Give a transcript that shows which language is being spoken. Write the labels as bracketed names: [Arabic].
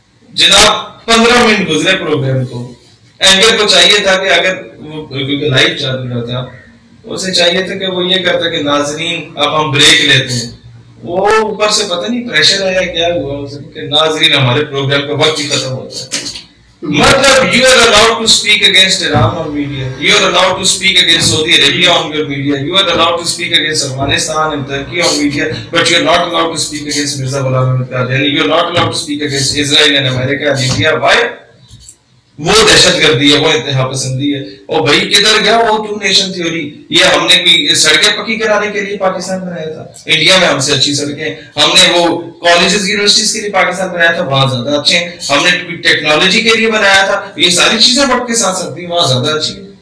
[Urdu] جناب 15 منٹ گزرے پروگرام کو اینکر کو چاہیے تھا کہ اگر وہ کیونکہ لائیو چل رہا تھا اسے چاہیے تھا کہ وہ یہ کرتا کہ ناظرین اب ہم بریک لیتے ہیں. وہ اوپر سے پتہ نہیں پریشر آیا کیا ہوا کہ ناظرین ہمارے پروگرام کا وقت ہی ختم ہوتا ہے. [English] مطلب you are allowed to speak against Iran on media, you are allowed to speak against Saudi Arabia on your media, you are allowed to speak against Afghanistan and Turkey on media, but you are not allowed to speak against Mirza Ghulam Ahmad Qadiani, you are not allowed to speak against Israel and America and India. Why? [Urdu] وہ دہشت گردی ہے, وہ انتہا پسندی ہے. اور بھائی کدھر گیا وہ ٹو نیشن تھیوری؟ یہ ہم نے کوئی سڑکیں پکی کرانے کے لیے پاکستان بنایا تھا؟ انڈیا میں ہم سے اچھی سڑکیں, ہم نے وہ کالجز یونیورسٹیز کے لیے پاکستان بنایا تھا, وہاں زیادہ اچھے ہیں. ہم نے ٹیکنالوجی کے لیے بنایا تھا, یہ ساری چیزیں وقت کے ساتھ سکتی وہاں زیادہ اچھی ہے.